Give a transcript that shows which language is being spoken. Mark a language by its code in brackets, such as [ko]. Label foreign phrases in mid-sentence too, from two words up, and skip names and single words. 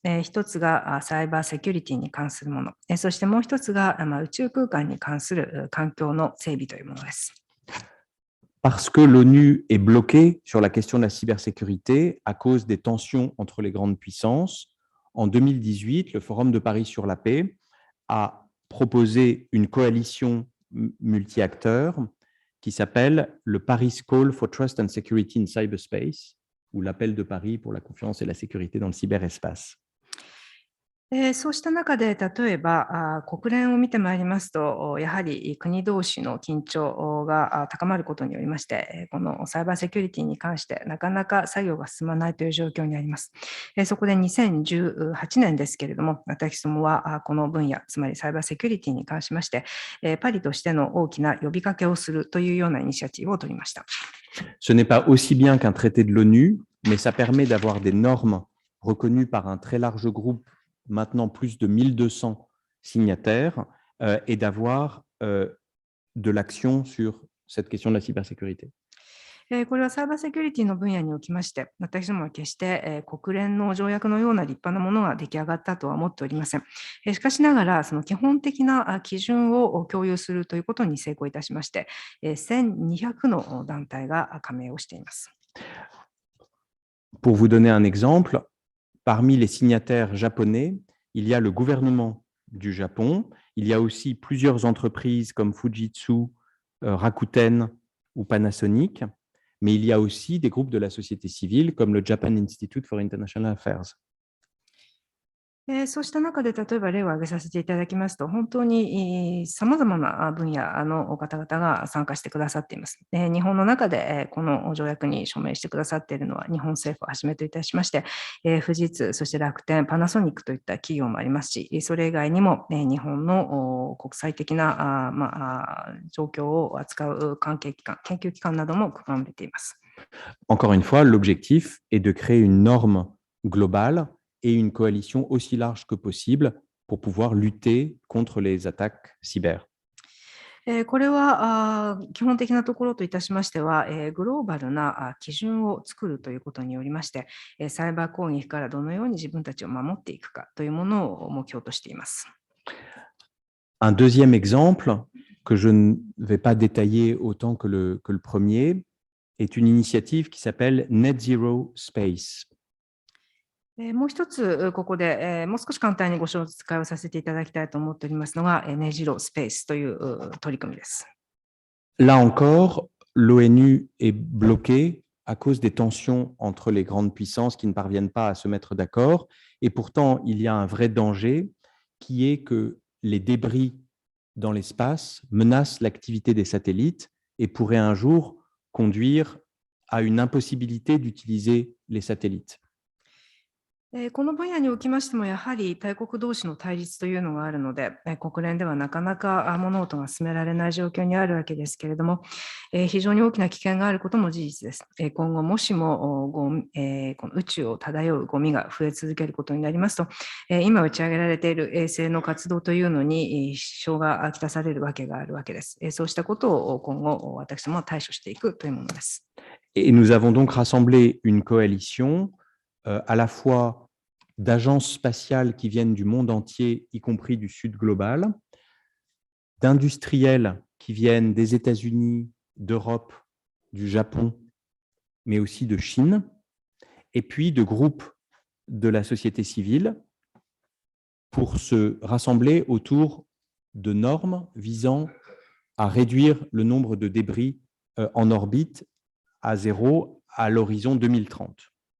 [ja] 一つがサイバーセキュリティに関するもの、そしてもう一つが宇宙空間に関する環境の整備というものです。 [fr] Parce que l'ONU est bloquée sur la question de la cybersécurité à cause des tensions entre les grandes puissances, en 2018, le Forum de Paris sur la paix a proposé une coalition multi-acteurs qui s'appelle le Paris Call for Trust and Security in Cyberspace, ou l'appel de Paris pour la confiance et la sécurité dans le cyberespace. [ja] そうした中で、例えば国連を見てまいりますと、やはり国同士の緊張が高まることによりまして、このサイバーセキュリティに関してなかなか作業が進まないという状況にあります。そこで2018年ですけれども、私どもはこの分野、つまりサイバーセキュリティに関しまして、パリとしての大きな呼びかけをするというようなイニシアチブを取りました。 [fr] Ce n'est pas aussi bien qu'un traité de l'ONU, mais ça permet d'avoir des normes reconnues par un très large groupe, maintenant plus de 1200 signataires, et d'avoir de l'action sur cette question de la cybersécurité. [ja] これはサイバーセキュリティの分野におきまして、私どもは決して国連の条約のような立派なものが出来上がったとは思っておりません。しかしながら、その基本的な基準を共有するということに成功いたしまして、1200の団体が加盟をしています。 [fr] Pour vous donner un exemple, parmi les signataires japonais, il y a le gouvernement du Japon, il y a aussi plusieurs entreprises comme Fujitsu, Rakuten ou Panasonic, mais il y a aussi des groupes de la société civile comme le Japan Institute for International Affairs. [ja] そうした中で、例えば例を挙げさせていただきますと、本当にさまざまな分野の方々が参加してくださっています。日本の中でこの条約に署名してくださっているのは、日本政府をはじめといたしまして、富士通、そして楽天、パナソニックといった企業もありますし、それ以外にも日本の国際的な状況を扱う関係機関、研究機関なども含まれています。 [fr] Encore une fois, l'objectif est de créer une norme globale et une coalition aussi large que possible pour pouvoir lutter contre les attaques cyber. [ja] これは基本的なところといたしましては、グローバルな基準を作るということによりまして、サイバー攻撃からどのように自分たちを守っていくかというものを目標としています。 [fr] Un deuxième exemple que je ne vais pas détailler autant que le premier est une initiative qui s'appelle Net Zero Space. [ja] もう一つ、ここでもう少し簡単にご紹介をさせていただきたいと思っておりますのが、ネジロスペースという取り組みです。 [fr] Là encore, l'ONU est bloquée à cause des tensions entre les grandes puissances qui ne parviennent pas à se mettre d'accord. Et pourtant, il y a un vrai danger qui est que les débris dans l'espace menacent l'activité des satellites et pourraient un jour conduire à une impossibilité d'utiliser les satellites. [ja] この分野におきましても、やはり大国同士の対立というのがあるので、国連ではなかなか物事が進められない状況にあるわけですけれども、非常に大きな危険があることも事実です。今後もしもこの宇宙を漂うゴミが増え続けることになりますと、今打ち上げられている衛星の活動というのに支障がきたされるわけがあるわけです。そうしたことを今後私どもは対処していくというものです。 [fr] Et nous avons donc rassemblé une coalition à la fois d'agences spatiales qui viennent du monde entier, y compris du Sud global, d'industriels qui viennent des États-Unis, d'Europe, du Japon, mais aussi de Chine, et puis de groupes de la société civile pour se rassembler autour de normes visant à réduire le nombre de débris en orbite à zéro à l'horizon 2030.